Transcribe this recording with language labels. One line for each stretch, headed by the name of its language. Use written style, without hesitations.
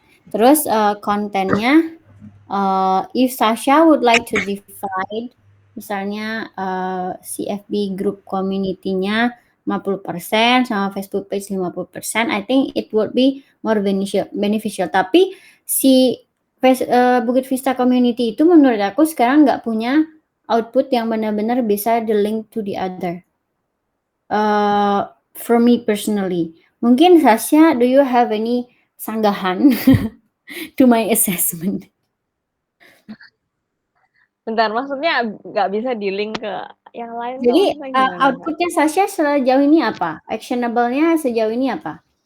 Indonesian: Terus kontennya,
English: if Sasha would like to divide,
Indonesian: misalnya
English: CFB group community-nya 50%
Indonesian: sama
English: Facebook page 50%, I think it would be more beneficial.
Indonesian: Tapi si Bukit Vista Community itu menurut aku sekarang nggak punya output yang benar-benar bisa
English: the link to the other. For me personally,
Indonesian: mungkin
English: Sasha, do you have any
Indonesian: sanggahan
English: to my assessment?
Indonesian: Bentar, maksudnya nggak bisa di-link ke yang lain. Jadi outputnya Sasha sejauh ini apa? Actionable-nya sejauh ini apa?